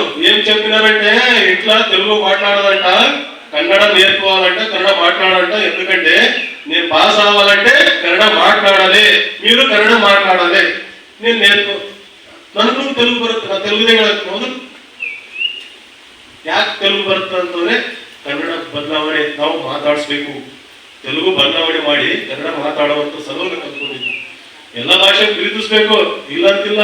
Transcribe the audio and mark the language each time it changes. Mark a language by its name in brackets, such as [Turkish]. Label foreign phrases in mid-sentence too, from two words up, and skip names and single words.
[Telugu] ఏం చెప్పినారంటే ఇట్లా తెలుగు మాట్లాడాలంట, కన్నడ నేర్చుకోవాలంట, కన్నడ మాట్లాడాలంట. ఎందుకంటే నేను పాస్ అవ్వాలంటే కన్నడ మాట్లాడాలి, మీరు కన్నడ మాట్లాడాలి. నేను నేర్చుకో [Kannada] ನನಗೂ తెలుగు ಬರುತ್ತೆ, ನಾನು తెలుగుದೇ ಹೇಳಕ್ಕೆ ಹೌದು. ಯಾಕೆ తెలుగు ಬರುತ್ತೆ ಅಂತಂದ್ರೆ ಕನ್ನಡ ಬದಲಾವಣೆ ನಾವು ಮಾತಾಡಿಸ್ಬೇಕು. ತೆಲುಗು ಬದಲಾವಣೆ ಮಾಡಿ ಕನ್ನಡ ಮಾತಾಡುವಂತ ಸಲುವಾಗಿ ಕಲ್ತ್ಕೊಂಡಿದ್ವಿ. ಎಲ್ಲ ಭಾಷೆ ಪ್ರೀತಿಸ್ಬೇಕು, ಇಲ್ಲ ಅಂತಿಲ್ಲ.